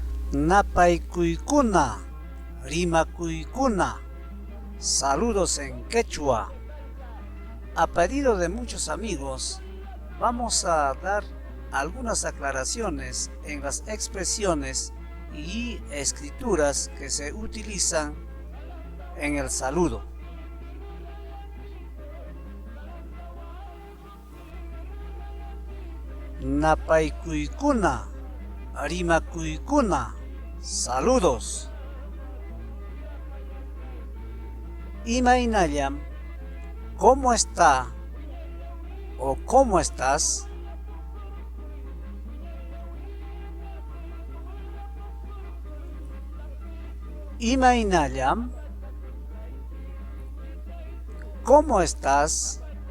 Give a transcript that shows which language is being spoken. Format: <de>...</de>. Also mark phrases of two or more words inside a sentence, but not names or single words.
<qu>Napaykuykuna, rimakuykuna,</qu> <es>saludos en quechua. A pedido de muchos amigos, vamos a dar algunas aclaraciones en las expresiones y escrituras que se utilizan en el saludo.</es> <qu>Napaykuykuna, rimakuykuna, saludos. Imaynallam,</qu> <es>¿cómo está? O ¿cómo estás? Imaynallam, ¿cómo estás?</es>